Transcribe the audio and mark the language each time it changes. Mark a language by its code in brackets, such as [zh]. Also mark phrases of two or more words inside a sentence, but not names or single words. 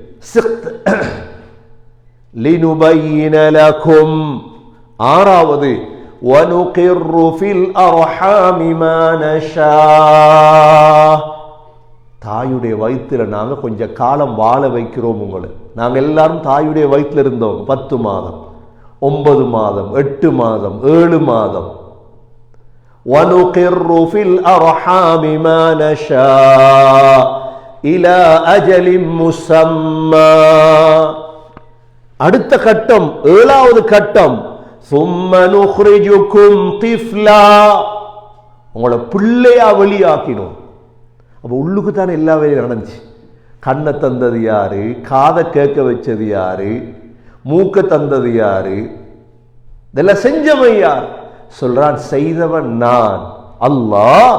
[ar] لنبين لكم, [ta] ஆறாவது [ar] ونقر في الأرحام ما نشاء, [ta] தாயுடைய வயிற்றுல நாங்க கொஞ்ச காலம் வாழ வைக்கிறோம் உங்களை. நாங்க எல்லாரும் தாயுடைய வயிற்றுல இருந்தவங்க 10 மாதம், 9 மாதம், 8 மாதம், 7 மாதம். [ar] وَنُقِرُّ فِي الْأَرْحَامِ مَا نَشَاءُ إِلَى أَجَلٍ مُّسَمًّى. [ta] அடுத்த கட்டம், 7வது கட்டம் [ar] ثُمَّ نُخْرِجُكُمْ طِفْلًا, [ta] உங்களை பிள்ளையா வெளியாக்கினோம். அப்ப உள்ளுக்கு தானே எல்லா வேலையும் நடந்துச்சு. கண்ணை தந்தது யாரு? காதை கேட்க வச்சது யாரு? மூக்க தந்தது யாரு? இதெல்லாம் செஞ்சவன் யார்? சொல்றான், செய்தவன் நான் அல்லாஹ்.